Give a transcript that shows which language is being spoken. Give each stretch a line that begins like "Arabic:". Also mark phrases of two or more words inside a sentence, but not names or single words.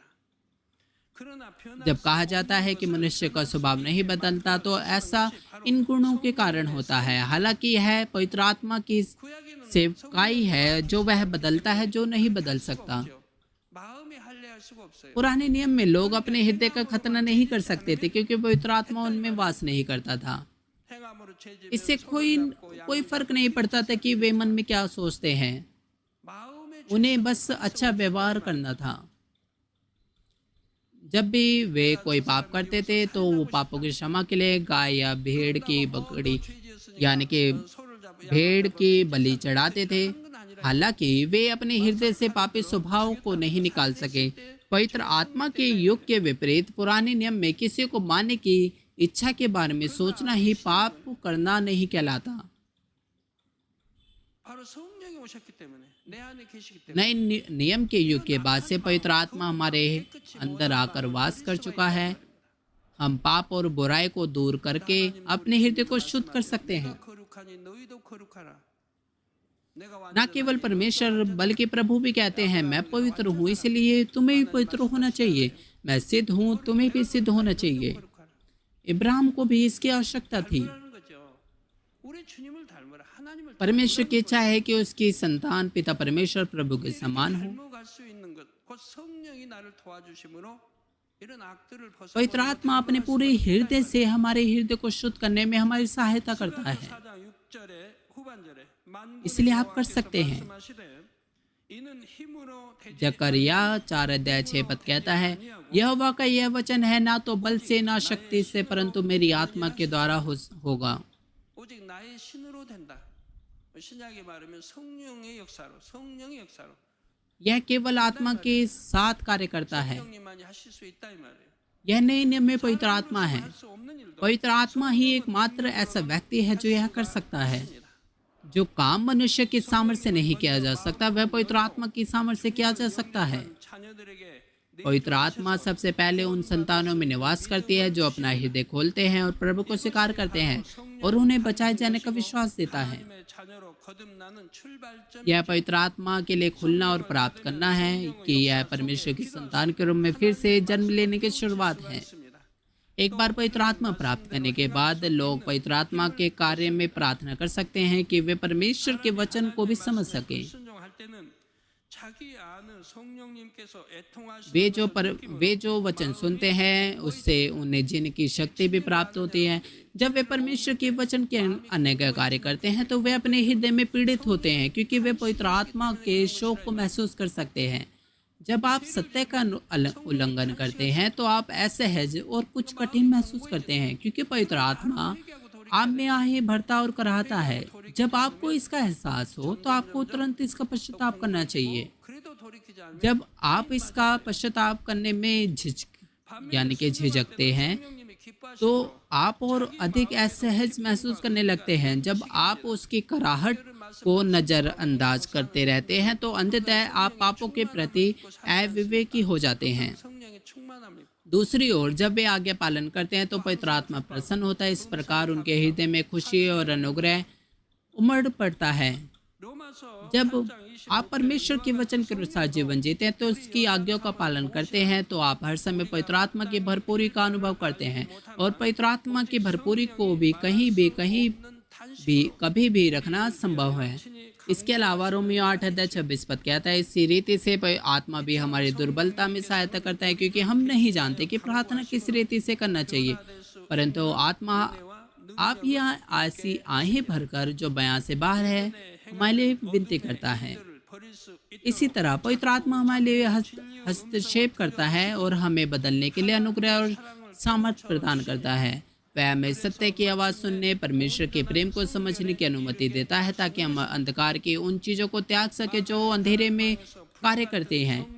Korean: 그러나
Hindi: जब कहा जाता है कि मनुष्य का स्वभाव नहीं बदलता, तो ऐसा इन गुणों के कारण होता है। हालांकि यह पवित्र आत्मा की सेवकाई है जो वह बदलता है, जो नहीं बदल सकता।
Korean: 마음이 할례할 수가 없어요.
Hindi: पुराने नियम में लोग अपने हृदय का खतना नहीं कर सकते थे, क्योंकि पवित्र आत्मा उनमें वास नहीं करता था।
Korean: 행함으로 죄지으면
Hindi: इससे
Korean: 손을
Hindi: कोई
Korean: 잡고
Hindi: कोई
Korean: 양을
Hindi: फर्क नहीं पड़ता था कि वे मन में क्या सोचते हैं।
Korean: 마음의
Hindi: उन्हें बस अच्छा व्यवहार करना था। जब भी वे कोई पाप करते थे तो वो पापों की क्षमा के लिए गाय या भेड़ की बकरी यानी कि भेड़ की बलि चढ़ाते थे। हालांकि वे अपने हृदय से पापी स्वभाव को नहीं निकाल सके। पवित्र आत्मा के युग के विपरीत पुराने नियम में किसी को मारने की इच्छा के बारे में सोचना ही पाप करना नहीं कहलाता।
Korean: 바로 성령이 오셨기 때문에 내 안에 계시기 때문에
Hindi: नए नियम के युग के बाद से पवित्र आत्मा हमारे अंदर आकर वास कर चुका है। हम पाप और बुराई को दूर करके अपने हृदय को शुद्ध कर सकते हैं।
Korean: 거룩하니 너희도 거룩하라. 내가
Hindi: न
Korean: 완전한
Hindi: केवल परमेश्वर बल्कि प्रभु भी कहते हैं, मैं पवित्र हूँ इसलिए तुम्हें भी पवित्र होना चाहिए। मैं सिद्ध हूँ, तुम्हें भी सिद्ध होना चाहिए।
Korean: 거룩하라.
Hindi: इब्राहिम को भी इसकी आवश्यकता थी।
Korean: 닮으라는 거죠. 우리 주님을 닮으라. 하나님을
Hindi: परमेश्वर की इच्छा है कि उसकी संतान पिता परमेश्वर प्रभु के समान हो।
Korean: 닮아갈 수 있는 것, 곧 성령이 나를 도와주심으로 이런 악들을
Hindi: पवित्र आत्मा अपने पूरे हृदय से हमारे हृदय को शुद्ध करने में हमारी सहायता करता है।
Korean: 4장 6절에 후반절에
Hindi: इसलिए आप कर सकते हैं।
Korean: 이는 힘으로 되지
Hindi: जकरिया 4:6 कहता है, यहोवा का यह वचन है, ना तो बल से ना शक्ति से परंतु मेरी आत्मा के द्वारा होगा।
Korean: 오직 나의 신으로 된다. 신약에 말하면 성령의 역사로
Hindi: यह केवल आत्मा के साथ कार्य करता है।
Korean: 성령님만이 하실 수 있다 이 말이에요.
Hindi: यह नए नियम में पवित्र आत्मा है।
Korean: 할 수 없는 일도
Hindi: पवित्र आत्मा ही एकमात्र ऐसा व्यक्ति है जो यह कर सकता है। जो काम मनुष्य की सामर्थ्य से नहीं किया जा सकता, वह पवित्र आत्मा की सामर्थ्य से किया जा सकता है।
Korean: 자녀들에게
Hindi: पवित्र आत्मा सबसे पहले उन संतानों में निवास करती है जो अपना हृदय खोलते हैं और प्रभु को स्वीकार करते हैं और उन्हें बचाए जाने का विश्वास देता है।
Korean: 하나님의 자녀로 거듭나는 출발점
Hindi: यह पवित्र आत्मा के लिए खुलना और प्राप्त करना है कि यह परमेश्वर की संतान के रूप में फिर से जन्म लेने की शुरुआत है।
Korean: 있습니다.
Hindi: एक बार पवित्र आत्मा प्राप्त करने के बाद लोग पवित्र आत्मा के कार्य में प्रार्थना कर सकते हैं कि वे परमेश्वर के वचन को भी समझ सके।
Korean: 순종할 때는 자기 아는 성령님께서 애통하시는
Hindi: वे जो वचन सुनते हैं उससे उन्हें जीने की शक्ति भी प्राप्त होती है। जब वे परमेश्वर के वचन के अनेक कार्य करते हैं तो वे अपने हृदय में पीड़ित होते हैं, क्योंकि वे पवित्र आत्मा के शोक को महसूस कर सकते हैं। जब आप सत्य का उल्लंघन करते हैं तो आप असहज और कुछ कठिन महसूस करते हैं, क्योंकि पवित्र आत्मा आप में आहे भरता और कराहता है। जब आपको इसका एहसास हो तो आपको तुरंत इसका पश्चाताप करना चाहिए।
Korean: 그래도 돌이키지 않으면
Hindi: जब आप इसका पश्चाताप करने में झिझकते हैं
Korean: 성령님이 기뻐하시고
Hindi: तो आप और अधिक असहज महसूस करने लगते हैं। जब आप उसकी कराहट को नज़रअंदाज करते रहते हैं तो अंततः आप पापों के प्रति अविवेकी हो जाते हैं।
Korean: 성령의 충만함이
Hindi: दूसरी ओर जब वे आज्ञा पालन करते हैं तो पवित्र आत्मा प्रसन्न होता है। इस प्रकार उनके हृदय में खुशी और अनुग्रह उमड़ पड़ता है।
Korean: 로마서
Hindi: जब आप परमेश्वर के वचन के अनुसार जीवन जीते हैं तो उसकी आज्ञाओं का पालन करते हैं तो आप हर समय पवित्र आत्मा की भरपूरी का अनुभव करते हैं। और पवित्र आत्मा की भरपूरी को भी कभी भी रखना संभव है। इसके अलावा रोमियो 8:26 कहता है, इसी रीति से आत्मा भी हमारी दुर्बलता में सहायता करता है, क्योंकि हम नहीं जानते कि प्रार्थना किस रीति से करना चाहिए, परंतु आत्मा आप यहाँ ऐसी आहें भरकर जो बयां से बाहर है हमारे लिए विनती करता है।
Korean: 버릴 수 있도록
Hindi: इसी तरह पवित्र आत्मा हमारे लिए हस्तक्षेप करता है और हमें बदलने के लिए अनुग्रह और सामर्थ्य प्रदान करता है। वह हमें सत्य की आवाज़ सुनने, परमेश्वर के प्रेम को समझने की अनुमति देता है, ताकि हम अंधकार की उन चीज़ों को त्याग सके जो अंधेरे में कार्य करते हैं।